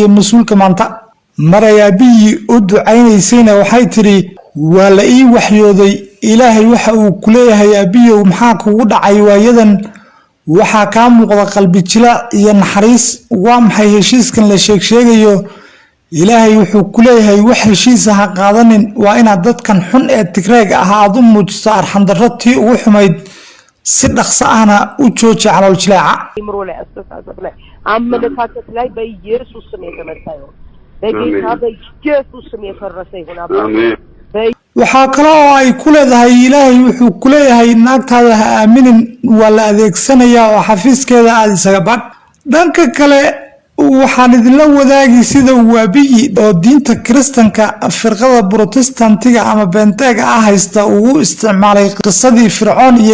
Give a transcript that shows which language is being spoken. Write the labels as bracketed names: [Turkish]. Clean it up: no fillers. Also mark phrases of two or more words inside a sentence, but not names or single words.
[Somali] mas'uulka maanta maray abiy u ducaynaysayna waxay tiri waa la ii waxyooday Ilaahay waxa uu ku leeyahay abiy maxaa kugu dhacay waayadan waxa ka muuqda qalbi jilaac iyo naxariis waa maxay heshiiskan la sheegayo Ilaahay wuxuu ku leeyahay wax heshiis ah qaadanin waa inaad dadkan xun ee Tigreeg ah aad u muujiso arxan darrtii ugu xumayd si dhaqso ahna u jooji calool jilaaca [Amharic] ይምሮ ላይ አስተሳሰብ ላይ አመለካከት ላይ በኢየሱስ ስም የተመታ ይሁን በጌታ በኢየሱስ ስም የፈረሰ ይሁን አሜን [Somali] waxa kale oo ay ku leedahay Ilaahay wuxuu ku leeyahay naagtaada ha aaminin wala adeegsanaya oo xafiiskeeda aad isaga bad dhanka kale waxaan idin la wadaagi sida uu abiy oo diinta Kiristaanka firqada Protestantiga ama Benteega ah haysta uu isticmaalay qisadii Fircoon iyo